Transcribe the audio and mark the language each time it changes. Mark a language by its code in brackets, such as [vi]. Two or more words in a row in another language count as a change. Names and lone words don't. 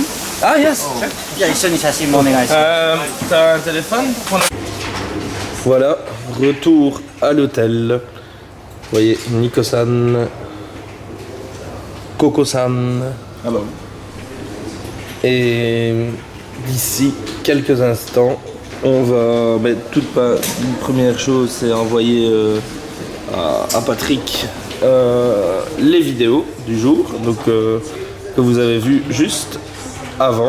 [en] Ah yes. [ja] じゃあ一緒に写真もお願いします [fr] T'as un téléphone? Voilà, retour à l'hôtel. Vous voyez Nico-san, Coco-san. Alors. Et d'ici quelques instants, on va mettre une première chose, c'est envoyer à Patrick les vidéos du jour, donc que vous avez vu juste avant.